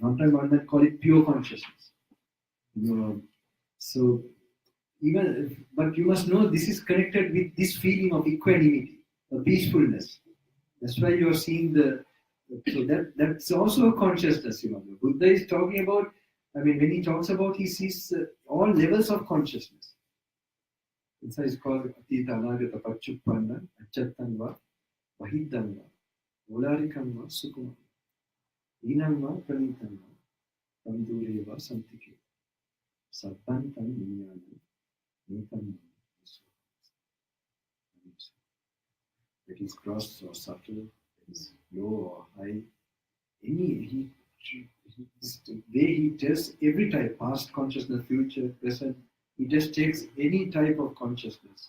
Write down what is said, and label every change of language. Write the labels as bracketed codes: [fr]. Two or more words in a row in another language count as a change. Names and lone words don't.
[en] Sometimes one might call it pure consciousness. So but you must know this is connected with this feeling of equanimity, of peacefulness. That's why you are seeing so that's also a consciousness. Buddha is talking about, when he talks about, he sees all levels of consciousness. It's called [pi] Atita Anagata Pachuppanna, Achattanva, Vahiddanva, Volarikanva, Sukuma, Inanva, Pranitanva, Tamdureva, Santike, Sabbantam, Vinyana, Netam, [en] that is gross or subtle, that is low or high. The way he tests every type, past consciousness, future, present, he just takes any type of consciousness.